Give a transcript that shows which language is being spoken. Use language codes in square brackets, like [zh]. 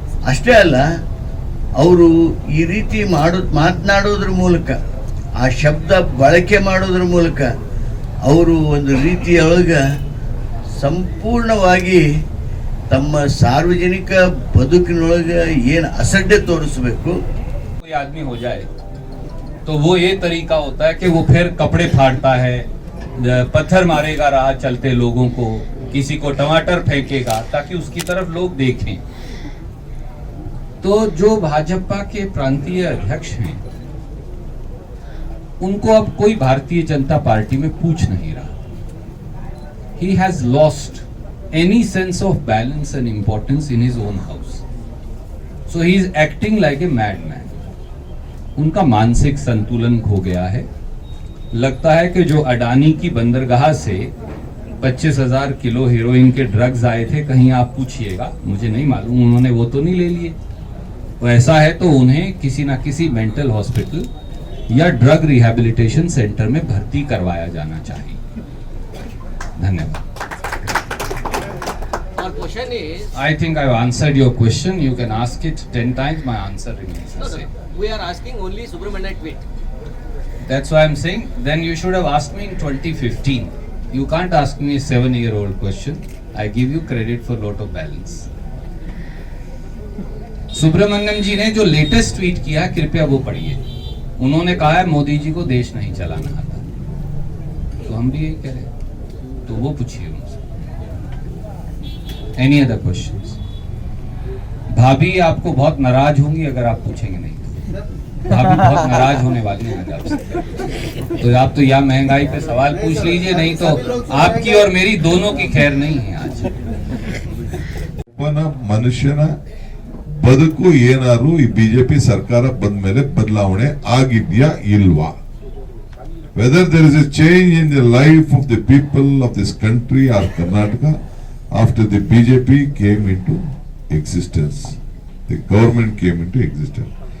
[kn] ಅಷ್ಟೇ ಅಲ್ಲ, ಅವರು ಈ ರೀತಿ ಮಾತನಾಡೋದ್ರ ಮೂಲಕ, ಆ ಶಬ್ದ ಬಳಕೆ ಮಾಡೋದ್ರ ಮೂಲಕ ಅವರು ಒಂದು ರೀತಿಯೊಳಗೆ ಸಂಪೂರ್ಣವಾಗಿ ತಮ್ಮ ಸಾರ್ವಜನಿಕ ಬದುಕಿನೊಳಗೆ ಏನು ಅಸಡ್ಡೆ ತೋರಿಸಬೇಕು. [hi] कोई आदमी हो जाए तो वो ये तरीका होता है कि वो फिर कपड़े फाड़ता है, पत्थर मारेगा राह चलते लोगों को, किसी को टमाटर फेंकेगा ताकि उसकी तरफ लोग देखें। तो जो भाजपा के प्रांतीय अध्यक्ष हैं उनको अब कोई भारतीय जनता पार्टी में पूछ नहीं रहा. [en] He has lost any sense of balance and importance in his own house. So he is acting like a madman. [hi] उनका मानसिक संतुलन खो गया है. लगता है कि जो अडानी की बंदरगाह से 25,000 किलो हेरोइन के ड्रग्स आए थे, कहीं आप पूछिएगा, मुझे नहीं मालूम, उन्होंने वो तो नहीं ले लिए. तो ऐसा है तो उन्हें किसी ना किसी मेंटल हॉस्पिटल या ड्रग रिहैबिलिटेशन सेंटर में भर्ती करवाया जाना चाहिए. धन्यवाद. [en] Our question is, I think I've answered your question. You can ask it 10 times. My answer remains the same. we are asking only Subramania tweet. That's why I'm saying, then you should have asked me in 2015. You can't ask me a 7-year-old question. I give you credit for lot of balance. [hi] Subramaniam जी ने जो latest tweet किया, कृपया वो पढ़िए. उन्होंने कहा है मोदी जी को देश नहीं चलाना आता. तो हम भी यही कह रहे हैं. तो वो पूछिए उनसे. [en] Any other questions? [hi] भाभी आपको बहुत नाराज होंगी अगर आप पूछेंगे नहीं. भाभी बहुत नाराज होने वाली हैं आपसे. तो आप तो या महंगाई पे सवाल पूछ लीजिए, नहीं तो आपकी और मेरी दोनों की खैर नहीं है आज. [kn] ಮನುಷ್ಯನ ಬದುಕು ಏನಾದ್ರು ಈ ಬಿಜೆಪಿ ಸರ್ಕಾರ ಬಂದ ಮೇಲೆ ಬದಲಾವಣೆ ಆಗಿದ್ಯಾ ಇಲ್ವಾ? [en] Whether there is a change in the life of the people of this country or Karnataka after the BJP came into existence, the government came into existence.